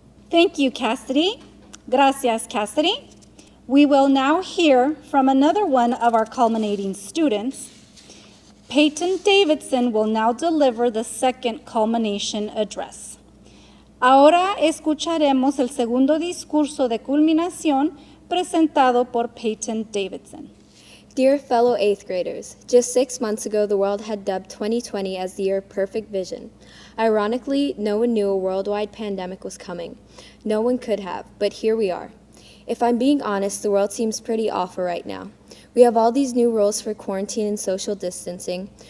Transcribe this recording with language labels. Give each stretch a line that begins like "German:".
English: Thank you, Cassidy.
Spanish: Gracias, Cassidy.
English: We will now hear from another one of our culminating students. Peyton Davidson will now deliver the second culmination address.
Spanish: Ahora escucharemos el segundo discurso de culminación presentado por Peyton Davidson.
English: Dear fellow 8th graders, just 6 months ago the world had dubbed 2020 as the year of perfect vision. Ironically, no one knew a worldwide pandemic was coming. No one could have, but here we are. If I'm being honest, the world seems pretty awful right now. We have all these new rules for quarantine and social distancing.